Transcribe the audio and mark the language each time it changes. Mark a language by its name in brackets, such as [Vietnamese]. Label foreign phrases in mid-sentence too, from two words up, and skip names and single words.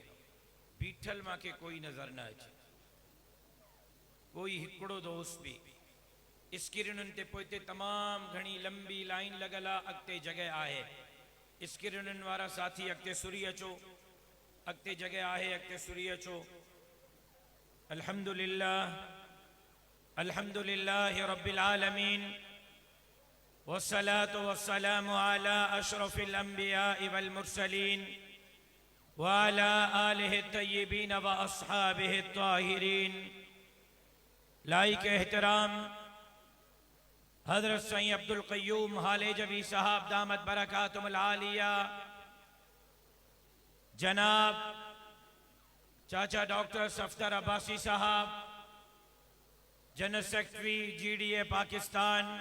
[Sindhi] बीठल मूंखे कोई नज़र न अचे, कोई हिकिड़ो दोस्त बि। स्क्रीनुनि ते पोइ तमामु घणी लंबी लाइन लॻल आहे, अॻिते जॻह आहे। स्क्रीनुनि वारा साथी अॻिते सुरी अचो, अॻिते जॻह आहे, अॻिते सुरी अचो। [Arabic] الحمد لله الحمد لله رب العالمين والصلاة والسلام على أشرف الأنبياء والمرسلين وعلى آله طيبين وأصحابه طاهرين. [Sindhi] लाइक एहतराम हजरत सईं अब्दुल क़य्यूम हालेजवी साहब [Arabic] دامت بركاته العالية, [Sindhi] जनाब चाचा डॉक्टर सफदर अब्बासी साहब, [English] General Secretary [Sindhi] GDA पाकिस्तान,